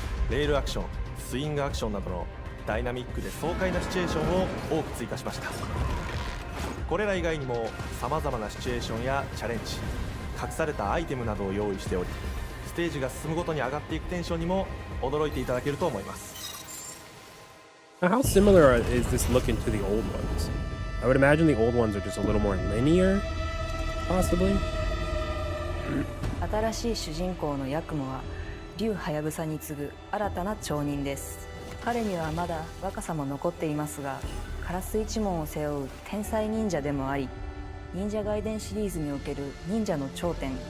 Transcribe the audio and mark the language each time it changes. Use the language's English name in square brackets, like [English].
[Japanese] レールアクション、スイングアクションなどのダイナミックで爽快なシチュエーションを多く追加しました。これら以外にも様々なシチュエーションやチャレンジ、隠されたアイテムなどを用意しており、ステージが進むごとに上がっていくテンションにも驚いていただけると思います。 [English] How similar is this looking to the old ones? I would imagine the old ones are just a little more linear, possibly. [Japanese] 新しい主人公のヤクモは竜ハヤブサに次ぐ新たな町人です。彼にはまだ若さも残っていますが、カラス一門を背負う天才忍者でもあり、忍者ガイデンシリーズにおける忍者の頂点、